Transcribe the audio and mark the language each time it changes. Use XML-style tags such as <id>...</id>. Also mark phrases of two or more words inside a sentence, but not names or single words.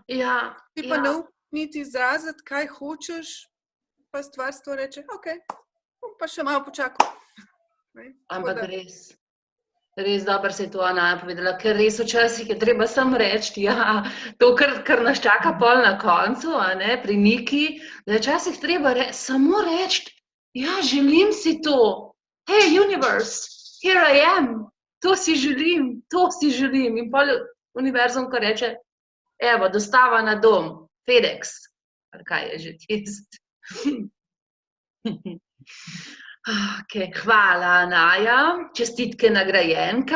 <sl>Ti pa ne niti izraziti, kaj hočeš, pa stvarstvo reče, ok, bom pa še malo počakal. Ampak res dobro se je to Anaja povedala, ker res včasih je treba samo reči, ja, to, kar nas čaka pol na koncu, a ne, pri Niki, da je včasih treba samo reči, ja, želim si to,</sl> <en>hey, universe, here I am,</en> <sl>to si želim, in pol univerzum, ko reče, evo, dostava na dom, FedEx, ali kaj je že tist. Okay, hvala, Anaja. Čestitke nagrajenka.</sl>